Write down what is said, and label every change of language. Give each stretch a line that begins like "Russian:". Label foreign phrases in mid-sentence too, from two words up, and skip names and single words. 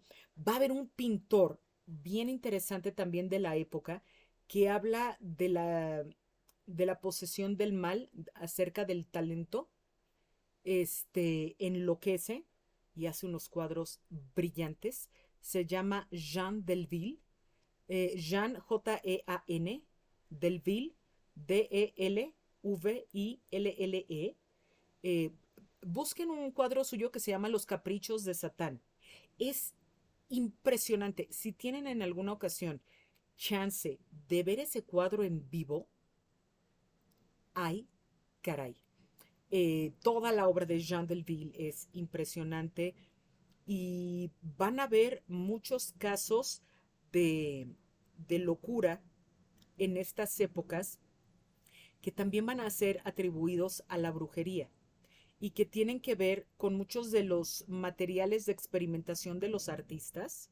Spanish: Va a haber un pintor bien interesante también de la época que habla de la posesión del mal acerca del talento. Enloquece y hace unos cuadros brillantes. Se llama Jean Delville. Jean, J-E-A-N, Delville, D-E-L-V-I-L-L-E. Eh, Busquen un cuadro suyo que se llama Los Caprichos de Satán. Es impresionante. Si tienen en alguna ocasión chance de ver ese cuadro en vivo, ay, caray. Toda la obra de Jean Delville es impresionante y van a ver muchos casos de, de locura en estas épocas que también van a ser atribuidos a la brujería y que tienen que ver con muchos de los materiales de experimentación de los artistas.